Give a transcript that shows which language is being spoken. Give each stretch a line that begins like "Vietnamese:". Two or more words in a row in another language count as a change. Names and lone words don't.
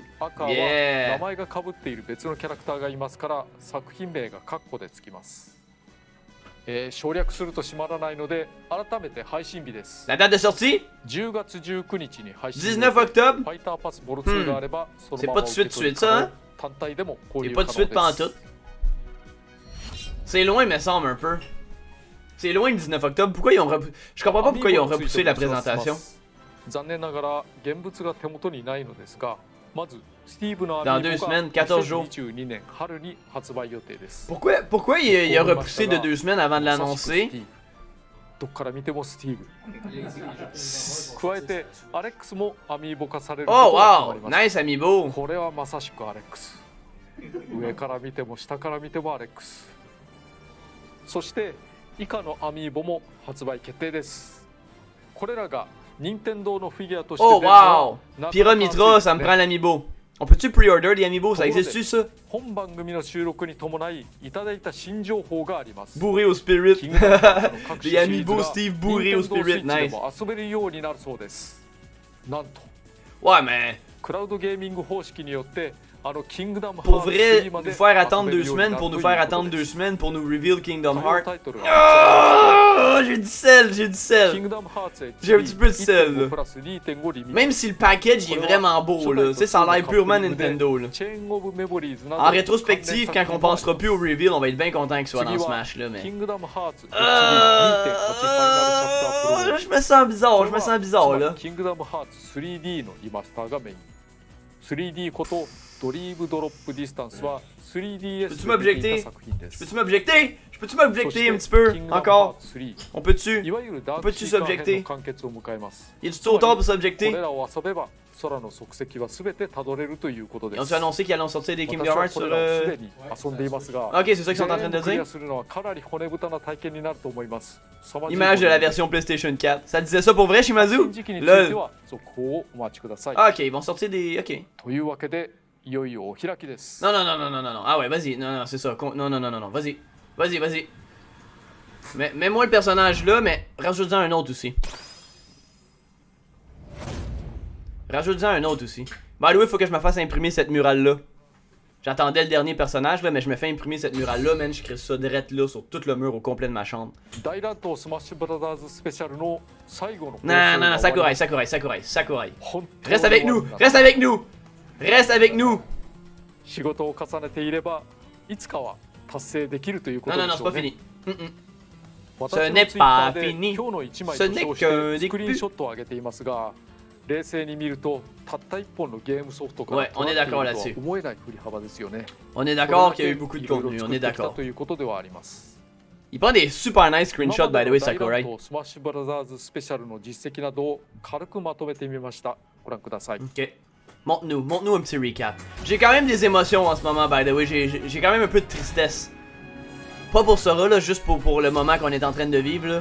French: Yeah. La date de sortie? 19 octobre? C'est pas tout de suite ça, hein? C'est pas tout de suite pantoute. C'est loin, me semble un peu. C'est loin le 19 octobre. Pourquoi ils ont Je comprends pas pourquoi ils ont repoussé la présentation.
Japanese: 残念ながら現物が手元にないのですが、まずスティーブの
French: Dans 2 semaines, 14 jours.
Japanese: 2022 年春に発売予定です。
French: Pourquoi il a repoussé de 2 semaines avant de l'annoncer?
Japanese: どっから見てもスティーブ。加えてアレックスもアミーボ化されることが決まりました。
English: Oh wow! Nice amiibo!
Japanese: これはまさしくアレックス。上から見ても下から見てもアレックス。そして以下のアミーボも発売決定です。これらが任天堂のフィギュアとして出る Oh のは wow!
French: Pyramitra, ça me prend l'amiibo. On peut-tu pre-order des amiibo? Ça existe-tu ça?
Japanese: 本番組の収録に伴いいただいた新情報があります。
French: Bourré au spirit.
Japanese: キングダムハーツの各種
French: Les
Japanese: シリーズ
French: amiibo
Japanese: が
French: Steve bourré au
Japanese: 任天堂スイ
French: spirit.
Japanese: ッチで
French: Nice.
Japanese: も遊べるようになるそうです。なんと
French: Ouais, mais
Japanese: クラウドゲーミング方式によってあのキングダムハ
French: pour
Japanese: ーツ
French: vrai,
Japanese: 3まで
French: nous faire attendre 2
Japanese: 遊べるように
French: semaines
Japanese: なる
French: pour
Japanese: と
French: nous
Japanese: いう
French: faire
Japanese: こと
French: attendre 2
Japanese: です。
French: semaines pour nous reveal Kingdom
Japanese: 対応
French: Hearts.
Japanese: タイトルが
French: Oh, j'ai du sel, j'ai du
Japanese: キ
French: sel.
Japanese: ングダムハーツ
French: J'ai un petit peu de sel, là.
Japanese: プラス 2.5 リミット
French: Même si le package il est vraiment beau, là. Tu sais, ça a l'air purement Nintendo, là.
Japanese: チェーンオブメモリーズなど
French: En rétrospective, quand on pensera plus au reveal, on va être bien content qu'il soit dans Smash, là,
Japanese: キ
French: mais.
Japanese: ングダムハーツ HD 2.8 ファイナルチャプタープロ
French: Je me sens bizarre, je me sens bizarre, là.
Japanese: キングダムハーツ 3D のリマスターがメイン 3D ことドリームドロップディスタンスは 3DS でできた作品です。
French: Peux-tu m'objecter? Peux-tu m'objecter un petit peu? Encore? On peut-tu?
Japanese: いわゆるダーク
French: Peux-tu
Japanese: シーカー編
French: s'objecter?
Japanese: の完結を迎えます。
French: Y a du trop tard pour
Japanese: こ
French: s'objecter?
Japanese: れらを遊べば空の足跡は全てたどれるということで
French: Ils
Japanese: す。
French: ont annoncé qu'ils allaient sortir des
Japanese: 私
French: Kingdom
Japanese: は
French: Hearts
Japanese: こ
French: sur.
Japanese: れらをすでに遊んでいますが、
French: Ok, c'est ça qu'ils sont en train
Japanese: 全
French: de
Japanese: 部クリ
French: dire?
Japanese: アするのはかなり骨太な体験になると思います。
French: Image de la version PlayStation 4. Ça disait ça pour vrai,
Japanese: 発
French: Shimazu?
Japanese: 売時期について
French: Lol.
Japanese: は続報をお待ちください。
French: Ah, ok, ils vont sortir des. Ok.
Japanese: というわけでいよいよお開きです。
French: Non, non, non, non, non, non, non. Ah ouais, vas-y. Non, non, c'est ça. Non, non, non, non, non. Vas-y. Vas-y, vas-y. Mets-moi le personnage là, mais rajoute-en un autre aussi. Rajoute-en un autre aussi.
English: By the way,
French: faut que je me fasse imprimer cette murale là. J'attendais le dernier personnage là, mais je me fais imprimer cette murale là, man. Je crée ça direct là sur tout le mur au complet de ma chambre.
Japanese: 大乱闘スマッシュブラザーズスペシャルの最後の
French: Non, non, non, Sakurai, Sakurai, Sakurai, Sakurai.
Japanese: 本当
French: Reste avec nous! Reste avec nous! Reste avec nous!
Japanese: 仕事を重ねていればいつかは達成できるというこ
French: Non,
Japanese: と
French: non,
Japanese: で
French: non,
Japanese: し
French: c'est
Japanese: ょう
French: pas
Japanese: ね。
French: fini. Mm-mm.
Japanese: 私の
French: Ce n'est
Japanese: ツイッタ
French: pas
Japanese: ーで
French: fini.
Japanese: 今日の一枚
French: Ce
Japanese: と
French: n'est
Japanese: 称
French: qu'un
Japanese: してスクリーンショットを上げていますが、冷静に見るとたった一本のゲームソフトから
French: Ouais, on est d'accord
Japanese: 取られて
French: là-dessus.
Japanese: いるとは思えない振り幅ですよね。
French: On est d'accord qu'il y a eu beaucoup de contenu, on est
Japanese: いろいろ作ってきた
French: d'accord.
Japanese: ということではあります。
French: Il prend des
English: super nice screenshots, by the way,
Japanese: 今までの
French: Sakurai.
Japanese: 大乱闘スマッシュブラザーズスペシャルの実績などを軽くまとめてみました。ご覧ください。
French: Ok. Montre-nous un petit recap. J'ai quand même des émotions en ce moment,
English: by the way.
French: J'ai quand même un peu de tristesse. Pas pour Sora, là, juste pour le moment qu'on est en train de vivre, là.